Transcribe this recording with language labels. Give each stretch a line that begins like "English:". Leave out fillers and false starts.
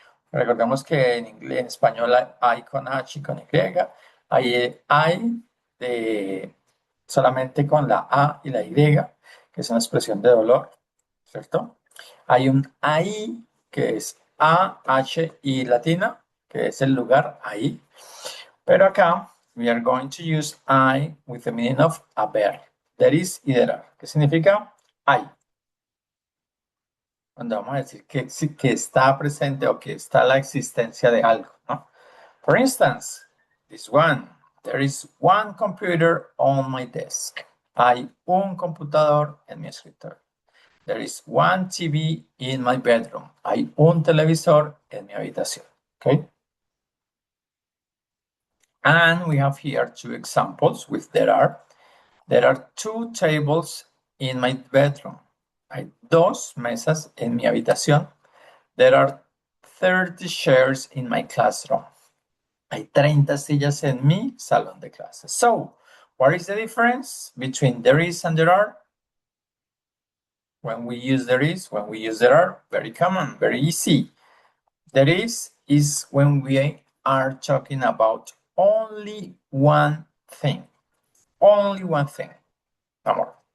Spanish: Recordemos que en inglés, en español hay con H y con Y, hay solamente con la A y la Y, que es una expresión de dolor, ¿cierto? Hay un ahí, que es A, H y latina, que es el lugar ahí. Pero acá,
English: we are going to use I with the meaning of haber.
Spanish: There is y there are. ¿Qué significa? Hay. Cuando vamos a decir que está presente o que está la existencia de algo, ¿no?
English: For instance, this one, there is one computer on my desk.
Spanish: Hay un computador en mi escritorio.
English: There is one TV in my bedroom.
Spanish: Hay un televisor en mi habitación.
English: Okay? And we have here two examples with there are. There are two tables in my bedroom.
Spanish: Hay dos mesas en mi habitación.
English: There are 30 chairs in my classroom.
Spanish: Hay 30 sillas en mi salón de clases.
English: So, what is the difference between there is and there are? When we use there is, when we use there are, very common, very easy. There is when we are talking about only one thing. Only one thing. No more.